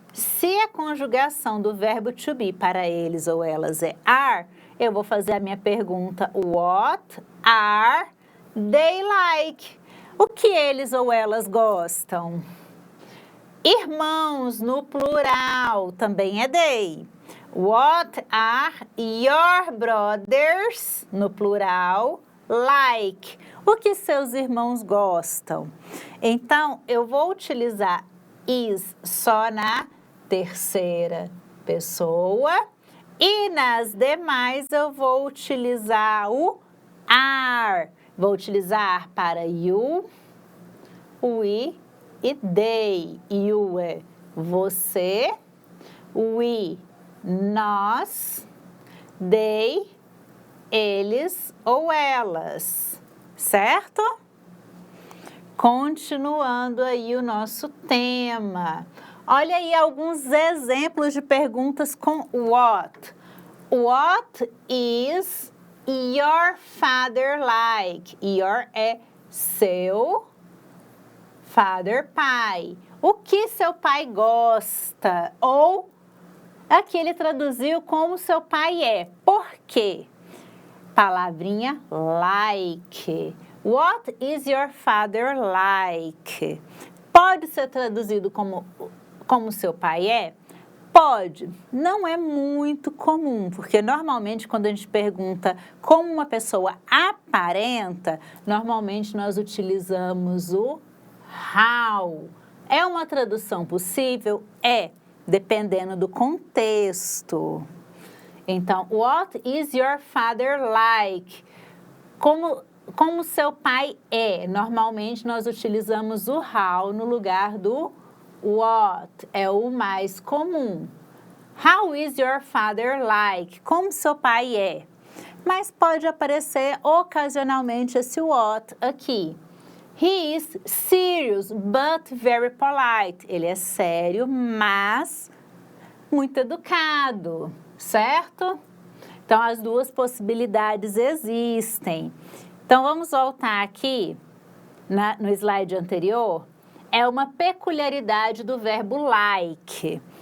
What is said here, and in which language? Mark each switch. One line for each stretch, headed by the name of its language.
Portuguese: Se a conjugação do verbo to be para eles ou elas é are, eu vou fazer a minha pergunta,
English: what are they like?
Portuguese: O que eles ou elas gostam? Irmãos, no plural, também é they.
English: What are your brothers,
Portuguese: no plural,
English: like?
Portuguese: O que seus irmãos gostam? Então, eu vou utilizar is só na terceira pessoa e nas demais eu vou utilizar o are. Vou utilizar para you, we e they. You é você, we, nós, they, eles ou elas, certo? Continuando aí o nosso tema. Olha aí alguns exemplos de perguntas com what.
English: What is your father like? Your
Portuguese: é seu,
English: father, pai.
Portuguese: O que seu pai gosta? Ou aqui ele traduziu como seu pai é. Por quê? Palavrinha like.
English: What is your father like?
Portuguese: Pode ser traduzido como seu pai é? Pode. Não é muito comum, porque normalmente quando a gente pergunta como uma pessoa aparenta, normalmente nós utilizamos o how. É uma tradução possível? É, dependendo do contexto. Então,
English: what is your father like?
Portuguese: Como seu pai é? Normalmente nós utilizamos o how no lugar do what. É o mais comum.
English: How is your father like?
Portuguese: Como seu pai é? Mas pode aparecer ocasionalmente esse what aqui.
English: He is serious but very polite.
Portuguese: Ele é sério, mas muito educado, certo? Então, as duas possibilidades existem. Então, vamos voltar aqui no slide anterior. É uma peculiaridade do verbo like.